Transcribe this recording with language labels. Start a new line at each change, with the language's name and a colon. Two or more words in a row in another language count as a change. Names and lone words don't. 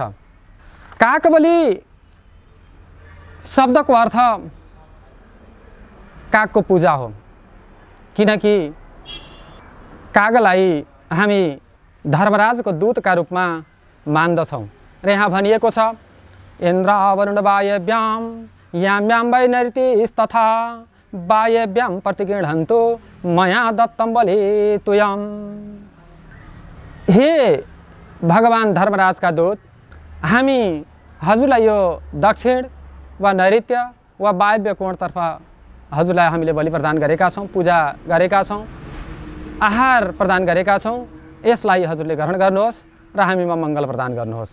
Nepali: काकबली शब्दको अर्थ कागको पूजा हो, किनकि कागलाई हामी धर्मराजको दूतका रूपमा मान्दछौँ। र यहाँ भनिएको छ,
Sanskrit: इन्द्र वरुण वायव्याम याम्याम वै नैऋतिस्तथा वायव्याम प्रतिगृह्णन्तु मया दत्तं बलि तुयम्।
Nepali: हे भगवान धर्मराजका दूत, हामी हजुरलाई यो दक्षिण वा नैऋत्य वा वायव्य कोणतर्फ हजुरलाई हामीले बलि प्रदान गरेका छौँ, पूजा गरेका छौँ, आहार प्रदान गरेका छौँ। यसलाई हजुरले ग्रहण गर्नुहोस् र हामीमा मङ्गल प्रदान गर्नुहोस्।